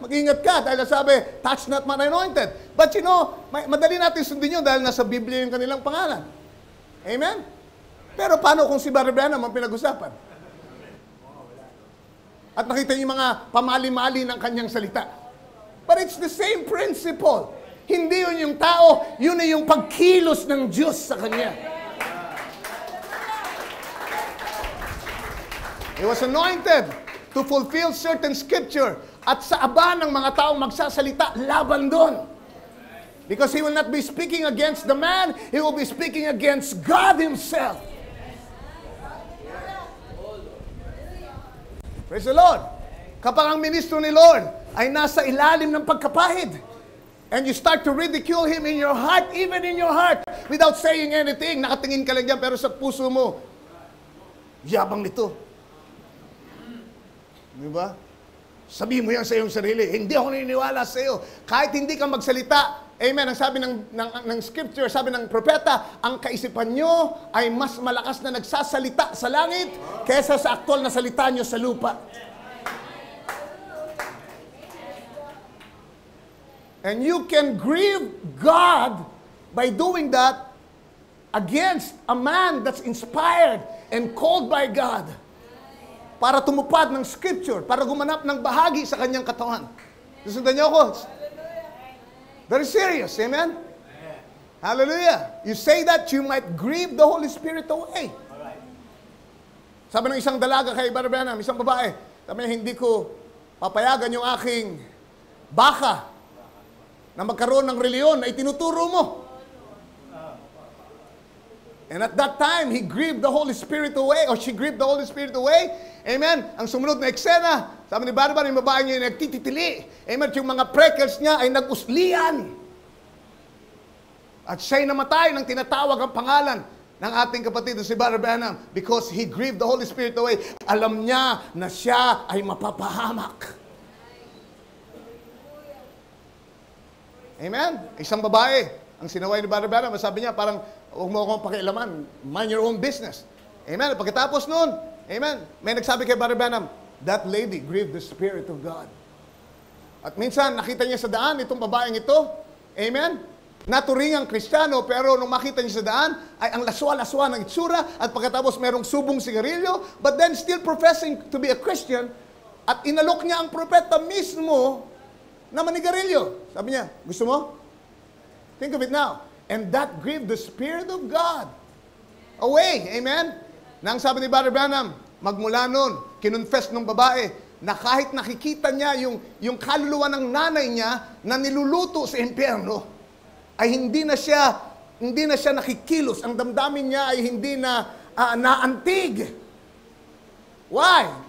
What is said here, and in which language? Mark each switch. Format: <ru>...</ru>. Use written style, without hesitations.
<tl>Mag-ingat ka dahil sabi,</tl> <en>touch not my anointed. But you know,</en> <tl>madali natin sundin yun dahil nasa Biblia yung kanilang pangalan. Amen? Pero paano kung si Brother Branham ang pinag-usapan? At nakita niyo yung mga pamali-mali ng kanyang salita.</tl> <en>But it's the same principle.</en> <tl>Hindi yun yung tao, yun ay yung pagkilos ng Diyos sa kanya.</tl> <en>He was anointed to fulfill certain scripture</en> <tl>at sa aba ng mga taong magsasalita laban doon.</tl> <en>Because he will not be speaking against the man, he will be speaking against God himself. Praise the Lord.</en> <tl>Kapag ang ministro ni Lord ay nasa ilalim ng pagkapahid,</tl> <en>and you start to ridicule him in your heart, even in your heart, without saying anything,</en> <tl>nakatingin ka lang dyan, pero sa puso mo, yabang nito. Di ba? Sabihin mo yan sa iyong sarili, hindi ako naniniwala sa iyo. Kahit hindi ka magsalita, amen, ang sabi ng scripture, sabi ng propeta, ang kaisipan nyo ay mas malakas na nagsasalita sa langit kaysa sa aktual na salita nyo sa lupa.</tl> <en>And you can grieve God by doing that against a man that's inspired and called by God</en> <tl>para tumupad ng scripture, para gumanap ng bahagi sa kanyang katawan. Susundan niyo ako.</tl> <en>Very serious, amen? Hallelujah. You say that, you might grieve the Holy Spirit away.</en> <tl>Sabi ng isang dalaga kay Brother Branham, isang babae, sabi niya, hindi ko papayagan yung aking baka na magkaroon ng reliyon na itinuturo mo.</tl> <en>And at that time, he grieved the Holy Spirit away, or she grieved the Holy Spirit away.</en> <tl>Amen. Ang sumunod na eksena, sabi ni Barbar, yung babae niya yung nagtititili. Amen. Yung mga freckles niya ay nag-uslian. At siya'y namatay nang tinatawag ang pangalan ng ating kapatid si Brother Branham</tl> <en>because he grieved the Holy Spirit away.</en> <tl>Alam niya na siya ay mapapahamak. Amen? Isang babae, ang sinaway ni Brother Branham, sabi niya, parang, huwag mo akong pakialaman,</tl> <en>mind your own business.</en> <tl>Amen? Pagkatapos nun, amen, may nagsabi kay Brother Branham,</tl> <en>that lady grieved the Spirit of God.</en> <tl>At minsan, nakita niya sa daan, itong babaeng ito, amen, naturingang Kristiyano, pero nung makita niya sa daan, ay ang laswa-laswa ng itsura, at pagkatapos merong subong sigarilyo,</tl> <en>but then still professing to be a Christian,</en> <tl>at inalok niya ang propeta mismo, na manigarilyo. Sabi niya, gusto mo?</tl> <en>Think of it now. And that grieved the Spirit of God away. Amen?</en> <tl>Nang sabi ni Brother Branham, magmula nun, kinonfess ng babae na kahit nakikita niya yung kaluluwa ng nanay niya na niluluto sa impyerno, ay hindi na siya nakikilos. Ang damdamin niya ay hindi na naantig.</tl> <en>Why?</en>